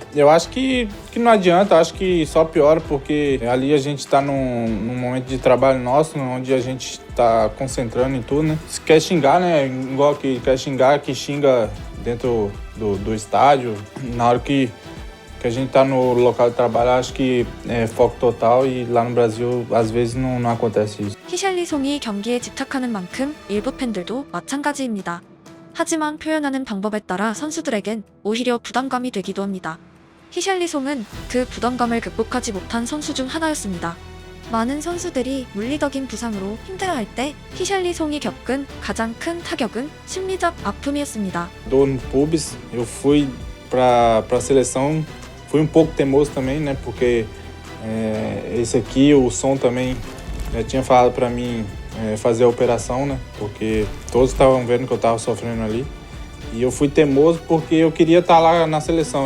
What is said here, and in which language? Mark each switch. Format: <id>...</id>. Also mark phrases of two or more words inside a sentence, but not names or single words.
<pt>Eu acho que não adianta, acho que só piora, porque ali a gente tá num momento de trabalho nosso, onde a gente tá concentrando em tudo, né? Se quer xingar, né? Igual que quer xingar, que xinga dentro do estádio. Na hora que a gente tá no local de trabalho, acho que é foco total e lá no Brasil, às vezes, não acontece isso.</pt> <ko>히샬리송이 경기에 집착하는 만큼 일부 팬들도 마찬가지입니다. 하지만 표현하는 방법에 따라 선수들에겐 오히려 부담감이 되기도 합니다. 히샬리송은 그 부담감을 극복하지 못한 선수 중 하나였습니다. 많은 선수들이 물리적인 부상으로 힘들어할 때 히샬리송이 겪은 가장 큰 타격은 심리적 아픔이었습니다.</ko> <pt>No Pubs, eu fui pra seleção, fui pouco teimoso também, né? Porque esse aqui, o som também, tinha falado pra mim fazer a operação, né? Porque todos estavam vendo que eu tava sofrendo ali. E eu fui teimoso porque eu queria estar lá na seleção, né?</pt>